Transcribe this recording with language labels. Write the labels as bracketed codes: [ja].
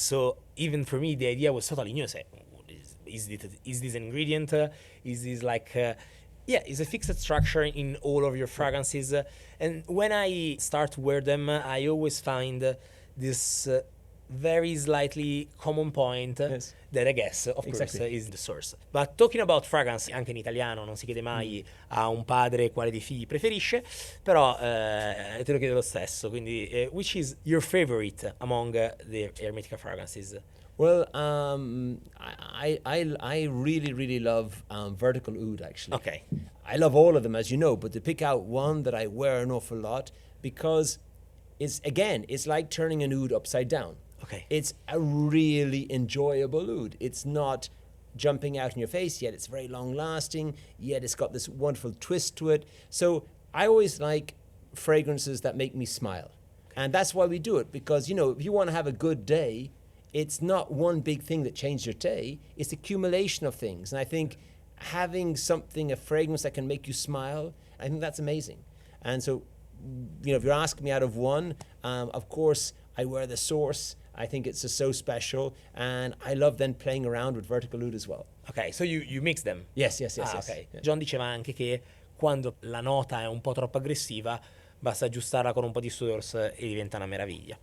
[en] So even for me, the idea was totally new. Say, is this an ingredient? Is this like, is a fixed structure in all of your fragrances? And when I start to wear them, I always find this very slightly common point that I guess, of course, is the source. But talking about fragrance, [it] anche in italiano non si chiede mai a un padre quale dei figli preferisce, però te lo chiedo lo stesso, quindi [en] which is your favorite among the Hermetica fragrances? Well, I really, really love vertical oud, actually. Okay. I love all of them, as you know, but to pick out one that I wear an awful lot, because it's like turning an oud upside down. Okay. It's a really enjoyable oud. It's not jumping out in your face, yet it's very long lasting, yet it's got this wonderful twist to it. So I always like fragrances that make me smile. And that's why we do it, because, if you want to have a good day, it's not one big thing that changed your day, it's accumulation of things. And I think having a fragrance that can make you smile, I think that's amazing. And so, if you're asking me out of one, of course, I wear the source. I think it's just so special, and I love then playing around with vertical oud as well. Ok, so you mix them? Yes. Okay. Yeah. [it] John diceva anche che quando la nota è un po' troppo aggressiva, basta aggiustarla con un po' di source e diventa una meraviglia.